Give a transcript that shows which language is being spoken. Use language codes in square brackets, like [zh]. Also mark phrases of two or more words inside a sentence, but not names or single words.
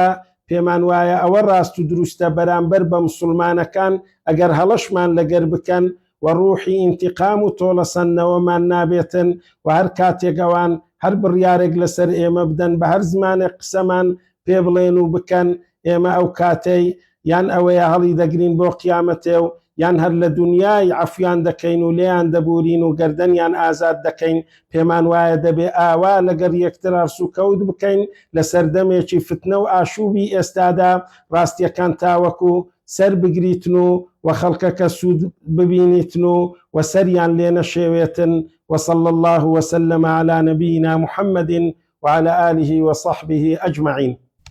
[ckb] پێمان وایە ئەوە ڕاست و دروستە بەرامبەر بە مسلمانەکان ئەگەر هەڵەشمان لەگەر بکەن و ڕوحی ئینتیقام و تۆڵەسەندنەوەمان نابێتن و هەر کاتێک ئەوان هەر بڕیارێک لەسەر ئێمە بدەن بە هەر زمانێک قسەمان پێ بڵێن و بکەن، ئێمە ئەو کاتەی یان ئەوەیە هەڵی دەگرین بۆ قیامەتێ و یان هەر لە دنیای عەفویان دەکەین و لێیان دەبورین و گەردەنیان ئازاد دەکەین. پێمان وایە دەبێ ئاوا لەگەر یەکتر هەرسوکەوت بکەین لە سەردەمێکی فتنە و ئاشوبی ئێستادا، ڕاستیەکان تاوەکو سەر بگریتن و خەڵکەکە سوود ببینیتن و سەریان لێ نەشێوێتن. [ar] وصلى الله وسلم على نبينا محمد وعلى آله وصحبه أجمعين.